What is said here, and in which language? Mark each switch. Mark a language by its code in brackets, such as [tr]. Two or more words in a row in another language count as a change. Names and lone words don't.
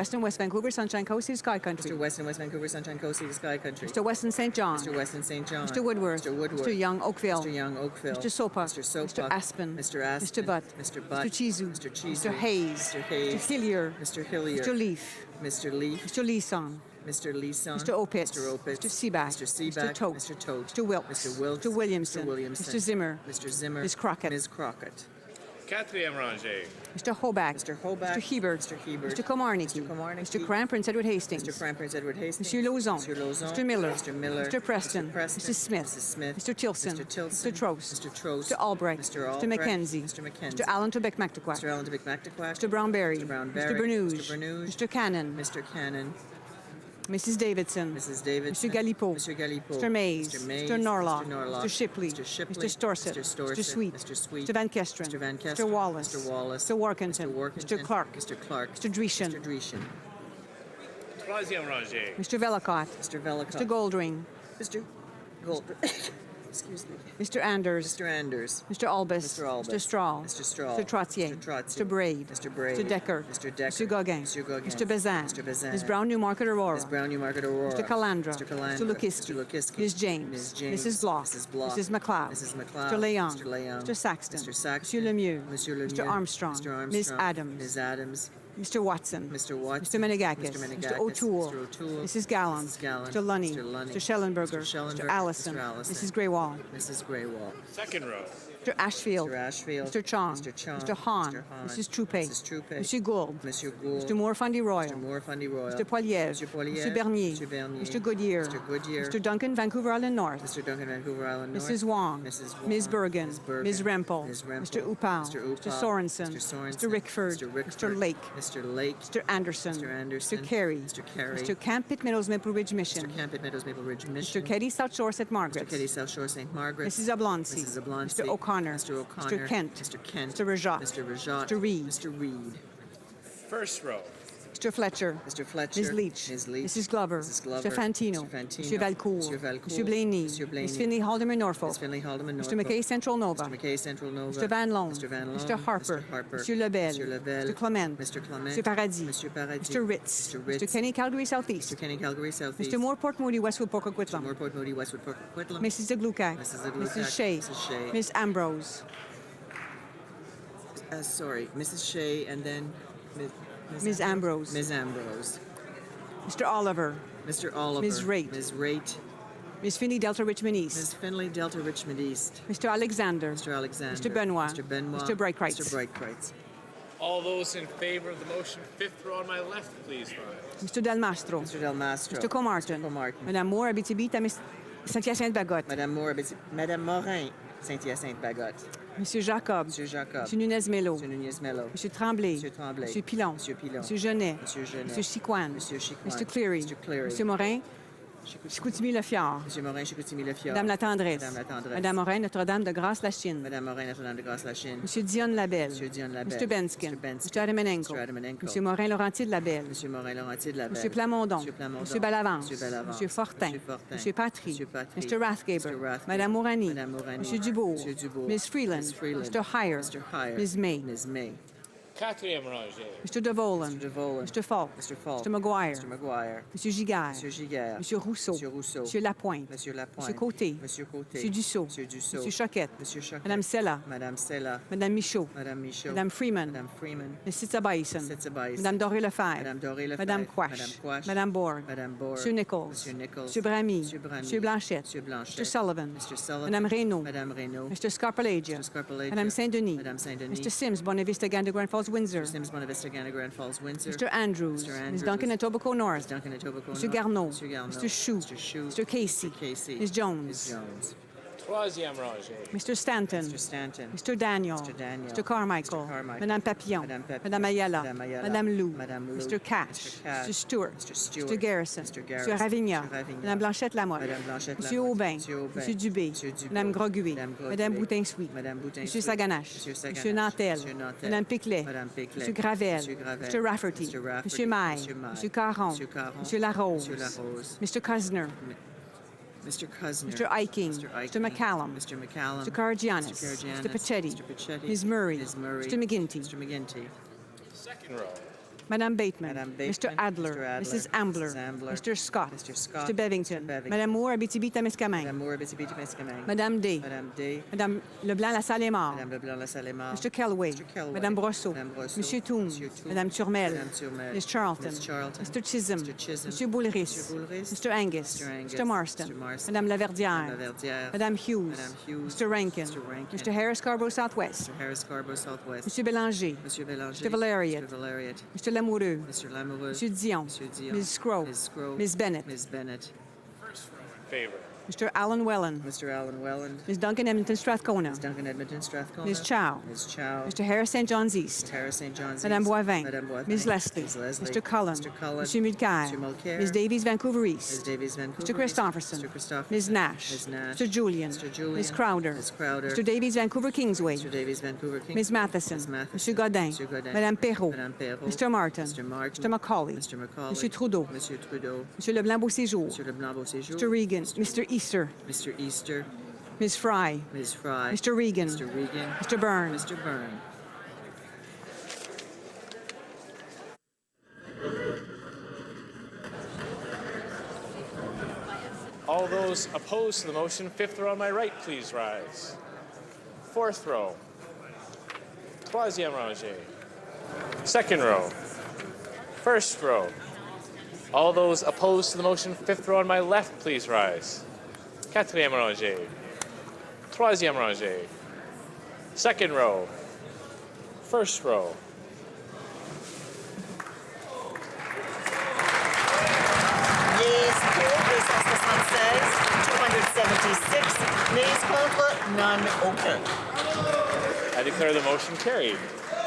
[en] Weston, West Vancouver, Sunshine Coast, Sky Country. Mr. Weston, West Vancouver, Sunshine Coast, Sky Country. Mr. Weston, St. John. Mr. Weston, St. John. Mr. Woodworth. Mr. Woodworth. Mr. Young, Oakville. Mr. Young, Oakville. Mr. Sopa. Mr. Sopa. Mr. Aspen. Mr. Aspen. Mr. Butt. Mr. Butt. Mr. Chizu. Mr. Chizu. Mr. Hayes. Mr. Hayes. Mr. Hillier. Mr. Hillier. Mr. Leaf. Mr. Leaf. Mr. Leeson. Mr. Leeson. Mr. Opitz. Mr. Opitz. Mr. Seaback. Mr. Seaback. Mr. Tote. Mr. Tote. Mr. Wilkes. Mr. Wilkes. Mr. Williamson. Mr. Williamson. Mr. Zimmer. Mr. Zimmer. Ms. Crockett. Ms. Crockett. [fr] Quatrième rangée. [en] Mr. Hoback. Mr. Hoback. Mr. Hebert. Mr. Hebert. Mr. Komarnicki. Mr. Komarnicki. Mr. Cran, Prince Edward Hastings. Mr. Cran, Prince Edward Hastings. [fr] Monsieur Lauzon. [en] Mr. Lauzon. Mr. Miller. Mr. Miller. Mr. Preston. Mr. Preston. Mrs. Smith. Mrs. Smith. Mr. Tilson. Mr. Tilson. Mr. Trost. Mr. Trost. Mr. Albrecht. Mr. Mr. Albrecht. Mackenzie. Mr. Mackenzie. Mr. Allen Tobic McTaquac. Mr. Allen Tobic McTaquac. Mr. Brownberry. Mr. Brownberry. Mr. Bernouge. Mr. Bernouge. Mr. Cannon. Mr. Cannon. Mrs. Davidson. Mrs. Davidson. Mr. Galipeau. Mr. Galipeau. Mr. Mays. Mr. Mays. Mr. Norlaw. Mr. Norlaw. Mr. Shipley. Mr. Shipley. Mr. Storsett. Mr. Storsett. Mr. Sweet. Mr. Sweet. Mr. Van Kesteren. Mr. Van Kesteren. Mr. Wallace. Mr. Wallace. Mr. Workington. Mr. Workington. Mr. Clark. Mr. Clark. Mr. Dreeshen. Mr. Dreeshen. [fr] Troisième rangée. [en] Mr. Vellacott. Mr. Vellacott. Mr. Goldring. Mr. Gold. Excuse me. Mr. Anders. Mr. Anders. Mr. Albus. Mr. Albus. Mr. Strahl. Mr. Strahl. Mr. Trottier. Mr. Trottier. Mr. Braid. Mr. Braid. Mr. Decker. Mr. Decker. Mr. Gauguin. Mr. Gauguin. Mr. Bazin. Mr. Bazin. Ms. Brown, Newmarket Aurora. Ms. Brown, Newmarket Aurora. Mr. Calandra. Mr. Calandra. Mr. Lukiski. Mr. Lukiski. Ms. James. Ms. James. Mrs. Block. Mrs. Block. Mrs. McLeod. Mrs. McLeod. Mr. Leon. Mr. Leon. Mr. Saxton. Mr. Saxton. [fr] Monsieur Lemieux. Monsieur Lemieux. [en] Mr. Armstrong. Mr. Armstrong. Ms. Adams. Ms. Adams. Mr. Watson. Mr. Watson. Mr. Menegakis. Mr. Menegakis. Mr. O'Toole. Mr. O'Toole. Mrs. Gallant. Mrs. Gallant. Mr. Lunny. Mr. Lunny. Mr. Schellenberger. Mr. Schellenberger. Mr. Allison. Mr. Allison. Mrs. Greywall. Mrs. Greywall. Second row. Mr. Ashfield. Mr. Ashfield. Mr. Chong. Mr. Chong. Mr. Hahn. Mr. Hahn. Mrs. Troupe. Mrs. Troupe. [fr] Monsieur Gould. Monsieur Gould. [en] Mr. Moore Fundy Royal. Mr. Moore Fundy Royal. Mr. Poilievre. Mr. Poilievre. Mr. Bernier. Mr. Bernier. Mr. Goodyear. Mr. Goodyear. Mr. Duncan, Vancouver Island North. Mr. Duncan, Vancouver Island North. Mrs. Wong. Mrs. Wong. Ms. Bergen. Ms. Bergen. Ms. Rempel. Ms. Rempel. Mr. Upal. Mr. Upal. Mr. Sorensen. Mr. Sorensen. Mr. Rickford. Mr. Rickford. Mr. Lake. Mr. Lake. Mr. Anderson. Mr. Anderson. Mr. Carey. Mr. Carey. Mr. Camp Pitt Meadows Maple Ridge Mission. Mr. Camp at Meadows Maple Ridge Mission. Mr. Keddy South Shore St. Mr. Margaret's. Keddy South Shore St. Margaret. Mrs. Oblonsky. Mrs. Oblonsky. Mr. O'Connor. Mr. O'Connor. Mr. Kent. Mr. Kent. Mr. Rajat. Mr. Rajat. Mr. Reed. Mr. Reed. First row. Mr. Fletcher. Mr. Fletcher. Ms. Leach. Ms. Leach. Mrs. Glover. Mrs. Glover. Mr. Fantino. Mr. Fantino. Mr. Valcourt. Mr. Valcourt. Mr. Blaney. Mr. Blaney. Ms. Finley Haldeman Norfolk. Ms. Finley Haldeman Mr. Norfolk. McKay Central Nova. Mr. McKay Central Nova. Mr. Van Loan. Mr. Van Loan. Mr. Harper. Mr. Harper. Mr. Lebel. Mr. Lebel. Mr. Clement. Mr. Clement. Mr. Paradis. Mr. Paradis. Mr. Ritz. Mr. Ritz. Mr. Kenny Calgary Southeast. Mr. Kenny Calgary Southeast. Mr. Moore Port Moody Westwood Port Mr. Coquitlam. Moorport Moody Westwood Coquitlam. Mrs. DeGlucak. Mrs. DeGlucak. Mrs. Shea. Mrs. Shea. Miss Ambrose. Sorry, Mrs. Shea and then Ms. Ambrose. Ms. Ambrose. Mr. Oliver. Mr. Oliver. Ms. Raitt. Ms. Raitt. Ms. Finney Delta Richmond East. Ms. Finley Delta Richmond East. Mr. Alexander. Mr. Alexander. Mr. Benoit. Mr. Benoit. Mr. Breitkreitz. Mr. Breitkreitz. All those in favor of the motion, fifth row on my left, please rise. Mr. Del Mastro. Mr. Del Mastro. Mr. Comartin. Mr. Comartin. [fr] Madame Moore, Abitibi, Saint-Hyacinthe-Bagotte. Madame Moore, Madame Morin, Saint-Hyacinthe-Bagotte. Monsieur Jacob. Monsieur Jacob. Monsieur Nunez-Melo. Monsieur Nunez-Melo. Monsieur Tremblay. Monsieur Tremblay. Monsieur Pilon. Monsieur Pilon. Monsieur Genet. Monsieur Genet. Monsieur Chicoine. Monsieur Chicoine. [en] Mr. Cleary. Mr. Cleary. [fr] Monsieur Morin. Chicoutimi-Le-Fjord. Monsieur Morin, Chicoutimi-Le-Fjord. Madame Latendresse. Madame Latendresse. Madame Morin, Notre-Dame de Grâce-la-Chine. Madame Morin, Notre-Dame de Grâce-la-Chine. Monsieur Dion Labelle. Monsieur Dion Labelle. [en] Mr. Benskin. Mr. Benskin. Mr. Adamanenko. Mr. Adamanenko. [fr] Monsieur Morin, Laurentier de Labelle. Monsieur Morin, Laurentier de la Belle. Monsieur Plamondon. Monsieur Plamondon. Monsieur Balavance. Monsieur Balavance. Monsieur Fortin. Monsieur Fortin. Monsieur Patry. Monsieur Patry. [en] Mr. Rathgaber. Mr. Rathgaber. [fr] Madame Mourani. Madame Mourani. Monsieur Dubourg. Monsieur Dubourg. [en] Ms. Freeland. Ms. Freeland. Mr. Heyer. Mr. Heyer. Ms. May. Ms. May. [fr] Quatrième rangée. [en] Mr. DeVolen. Mr. DeVolen. Mr. Falk. Mr. Falk. Mr. McGuire. Mr. McGuire. [fr] Monsieur Giguère. Monsieur Giguère. Monsieur Rousseau. Monsieur Rousseau. Monsieur Lapointe. Monsieur Lapointe. Monsieur Côté. Monsieur Côté. Monsieur Dussault. Monsieur Dussault. Monsieur Choquette. Monsieur Choquette. Madame Sella. Madame Sella. Madame Michaud. Madame Michaud. Madame Freeman. Madame Freeman. [en] Ms. Sitza-Bison. Sitza-Bison. [fr] Madame Doré-Lefebvre. Madame Doré-Lefebvre. Madame Quash. Madame Quash. Madame Bourg. Madame Bourg. Monsieur Nichols. Monsieur Nichols. Monsieur Bramy. Monsieur Bramy. Monsieur Blanchette. Monsieur Blanchette. [en] Mr. Sullivan. Mr. Sullivan. [fr] Madame Reynaud. Madame Reynaud. [en] Mr. Scarpalagia. Mr. Scarpalagia. [fr] Madame Saint-Denis. Madame Saint-Denis. [en] Mr. Sims, Bonavista, Gander, Grand Falls, Windsor. Sims, Bonavista, Gana, Grand Falls, Windsor. Mr. Andrews. Mr. Ms. Andrews. Duncan, Etobicoke North. Duncan, Etobicoke Mr. North. Garneau. Mr. Garneau. Mr. Chou. Mr. Chou. Mr. Casey. Mr. Casey. Ms. Jones. Ms. Jones. [fr] Troisième rangée. [en] Mr. Stanton. Mr. Stanton. Mr. Daniel. Mr. Daniel. Mr. Carmichael. Mr. Carmichael. [fr] Madame Papillon. Madame Papillon. Madame Ayala. Madame Ayala. Madame Lou. Madame Lou. [en] Mr. Cash. Mr. Cash. Mr. Stewart. Mr. Stewart. Mr. Garrison. Mr. Garrison. Mr. Ravigna. Mr. Ravigna. [fr] Madame Blanchette Lamotte. Madame Blanchette Monsieur Lamotte. Aubin. Monsieur Aubin. Monsieur Dubé. Monsieur Dubé. Madame Groguet. Madame Groguet. Madame Boutin-Suite. Madame Boutin-Suite. Monsieur Saganache. Monsieur Saganache. Monsieur Nantel. Monsieur Nantel. Madame Piclet. Madame Piclet. Monsieur Gravel. Monsieur Gravel. [en] Mr. Rafferty. Mr. Rafferty. [fr] Monsieur Maille. Monsieur Maille. Monsieur Caron. Monsieur Caron. Monsieur Larose. Monsieur Larose. [en] Mr. Cusner. Mr. Cusner. Mr. Iking. Mr. Iking. Mr. McCallum. Mr. McCallum. Mr. Cargianis. Mr. Cargianis. Mr. Pachetti. Mr. Pachetti. Ms. Murray. Ms. Murray. Mr. McGinty. Mr. McGinty. Second row. [fr] Madame Bateman. Madame Bateman. [en] Mr. Adler. Mr. Adler. Mrs. Ambler. Mrs. Ambler. Mr. Scott. Mr. Scott. Mr. Bevington. Mr. Bevington. [fr] Madame Moore, Abitibi-Témiscamingue. Madame Moore, Abitibi-Témiscamingue. Madame Day. Madame Day. Madame Leblanc, La Salle est mort. Madame Leblanc, La Salle est mort. [en] Mr. Kelway. Mr. Kelway. [fr] Madame Brosseau. Madame Brosseau. Monsieur Toom. Monsieur Toom. Madame Turmel. Madame Turmel. [en] Miss Charlton. Miss Charlton. Mr. Chisholm. Mr. Chisholm. [fr] Monsieur Boulris. Monsieur Boulris. [en] Mr. Angus. Mr. Angus. Mr. Marston. Mr. Marston. [fr] Madame Laverdière. Madame Laverdière. Madame Hughes. Madame Hughes. [en] Mr. Rankin. Mr. Rankin. Mr. Harris Scarborough Southwest. Mr. Harris Scarborough Southwest. [fr] Monsieur Bélanger. Monsieur Bélanger. [en] Mr. Valeriot. Mr. Valeriot. Mr. Lamoureux. Mr. Lamoureux. [fr] Monsieur Dion. Monsieur Dion. [en] Ms. Scrow. Ms. Scrow. Ms. Bennett. Ms. Bennett. In favor. Mr. Alan Welland. Mr. Alan Welland. Ms. Duncan Edmonton Strathcona. Ms. Duncan Edmonton Strathcona. Ms. Chow. Ms. Chow. Mr. Harris St. John's East. Harris St. John's [fr] Madame [en] East. [fr] Boivin. Madame Boivin. [en] Ms. Leslie. Ms. Leslie. Mr. Cullen. Mr. Cullen. [fr] Monsieur Mulcair. Monsieur Mulcair. [en] Ms. Davies, Vancouver Ms. East. Davies, Vancouver. Mr. Christopherson. Mr. Christopherson. Ms. Nash. Ms. Nash. Mr. Julian. Mr. Julian. Ms. Crowder. Ms. Crowder. Mr. Davies, Vancouver Kingsway. Mr. Davies, Vancouver King. Ms. Matheson. Ms. Matheson. [fr] Monsieur Godin. Monsieur Godin. Madame Perrault. Madame Perrault. [en] Mr. Martin. Mr. Martin. Mr. Macaulay. Mr. Macaulay. [fr] Monsieur Trudeau. Monsieur Trudeau. Monsieur Leblanc Beauséjour. Monsieur Leblanc Beauséjour. [en] Mr. Regan. Mr. Easter. Mr. Easter. Ms. Fry. Ms. Fry. Mr. Regan. Mr. Regan. Mr. Byrne. Mr. Byrne. All those opposed to the motion, fifth row on my right, please rise. Fourth row. [fr] Troisième rangée. [en] Second row. First row. All those opposed to the motion, fifth row on my left, please rise. [fr] Quatrième rangée. Troisième rangée. [en] Second row. First row. Yes pour 276, 276. Nays contre, none, aucun. I declare the motion carried.